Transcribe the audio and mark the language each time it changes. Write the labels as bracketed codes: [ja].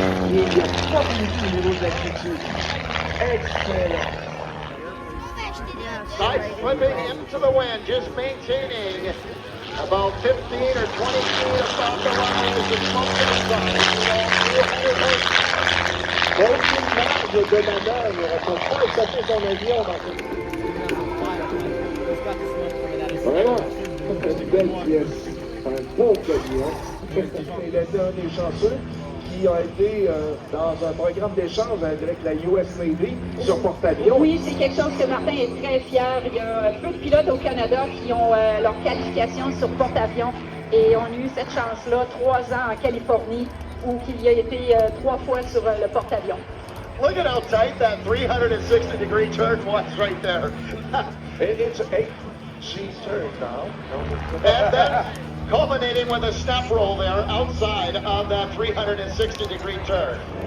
[fr] Il n'y a pas beaucoup de niveau d'altitude. Excellent. [en] Side flipping into the wind, just maintaining about 15 or 20 feet above the runway as the smoke to the side. [fr] Aucune marge de manœuvre pour pas échapper son avion dans Vraiment, une belle pièce. Un beau camion. Il était un des chanceux qui a été dans un programme d'échange avec la US Navy sur porte-avions. Oui, c'est quelque chose que Martin est très fier. Il y a peu de pilotes au Canada qui ont leur qualification sur porte-avions et on a eu cette chance-là 3 ans en Californie où il y a été 3 fois sur le porte-avions. [en] Look at how tight that 360-degree turn was right there. It's a she's turn now. And then culminating with a step roll there outside of that 360-degree turn.